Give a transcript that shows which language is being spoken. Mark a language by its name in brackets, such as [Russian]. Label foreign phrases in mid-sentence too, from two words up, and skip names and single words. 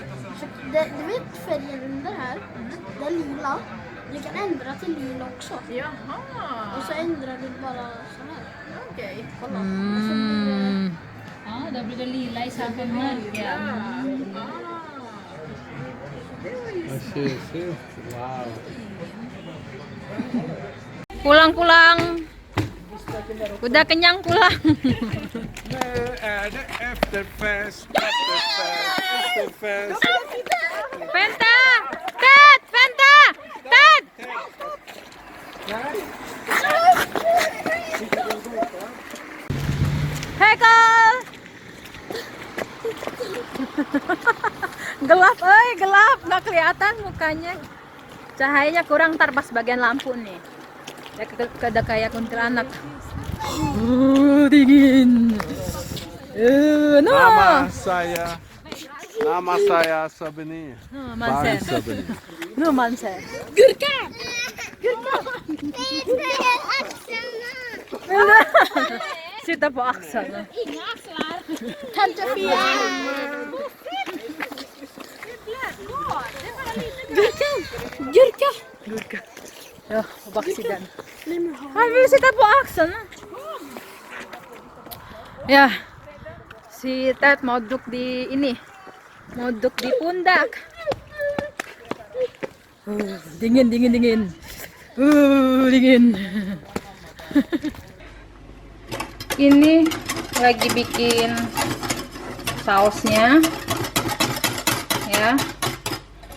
[Swedish] Du vet färgen under här. Det är lila. Du kan ändra till lila också. Jaha, Och så ändrar du bara så här. okej. Kolla. Ja, då blir det lila i samma mörka. Vad tjusigt. Wow. [Indonesian] Pulang. Udah kenyang pulang. [Swedish] Nu är det efterfest, efterfest, efterfest. Fanta! Ted! Fanta! Ted! Hei Kal! [Indonesian] Gelap, gelap. Nggak kelihatan mukanya. Cahayanya kurang, ntar pas bagian lampu nih. Ya ada kayak kuntilanak. Dingin. Nama saya Sabini. [Swedish] Mansen. Sabini. Nu Mansen. Gurka! Sitta på axlarna. [Indonesian] Tante Fia. [Swedish] Gurka. Ja, på baksidan. Han vill sitta på axlarna. [Indonesian] Ya, si Ted mau duduk di ini, mau duduk di pundak. Dingin. Dingin. Ini lagi bikin sausnya, ya.